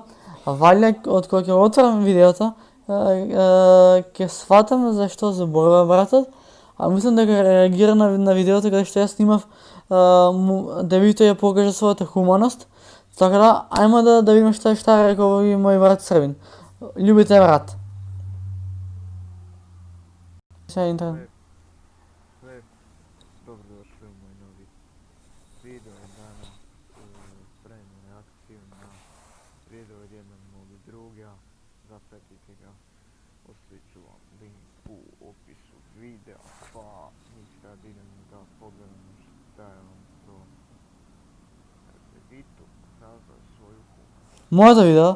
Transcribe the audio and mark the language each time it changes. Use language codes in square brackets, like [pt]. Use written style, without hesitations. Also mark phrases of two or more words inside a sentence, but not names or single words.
[mk] Валја од кога ќе отворам видеото, ќе сватам зашто зборува братот, а мислам дека реагира на видеото каде што јас снимав, дебито ја покажа својата хуманост. Така да, ајмо да видиме шта рекол мој брат Србин. Љубите брат. Сега интернет. [sr] Dobrodošli u moj novi video. Danas pravimo reakciju na video od jednog mog druga. Zapratite ga, ostavit ću vam link u opisu videa, pa ništa, idemo da pogledamo šta je on to Debito pokazao svoju humanost. [mk] Може да видео?